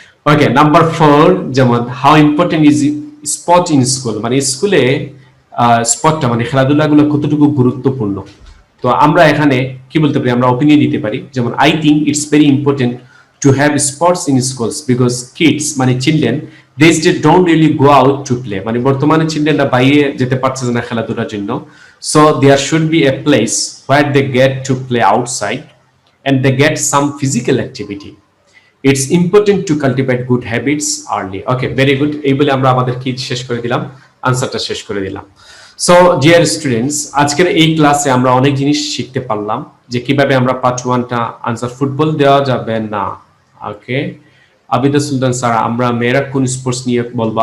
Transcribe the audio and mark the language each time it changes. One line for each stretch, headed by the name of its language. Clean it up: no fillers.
Bangla: ওকে, number 4 যেমন
English: how important is sport in school,
Bangla: মানে স্কুলে স্পোর্টটা মানে খেলাধুলাগুলো কতটুকু গুরুত্বপূর্ণ। তো আমরা এখানে কি বলতে পারি? আমরা অপিনিয়ন দিতে পারি, যেমন
English: I think it's very important to have sports in schools because kids মানে children these days don't really go out to play,
Bangla: মানে বর্তমানে চিলড্রেনরা বাইরে যেতে পারছে না খেলাধুলার জন্য।
English: so there should be a place where they get to play outside and they get some physical activity. it's important to cultivate good habits early. okay, very good.
Bangla: এই বলে আমরা আমাদের কি শেষ করে দিলাম, আনসারটা শেষ করে দিলাম। সো ডিয়ার স্টুডেন্টস, আজকের এই ক্লাসে আমরা অনেক জিনিস শিখতে পারলাম যে কিভাবে আমরা পার্ট 1টা আনসার ফুটবল দেওয়া যাবে না। ওকে, আবিদা সুলতান স্যার, আমরা মেয়েরা কোন স্পোর্টস নিয়ে বলবো?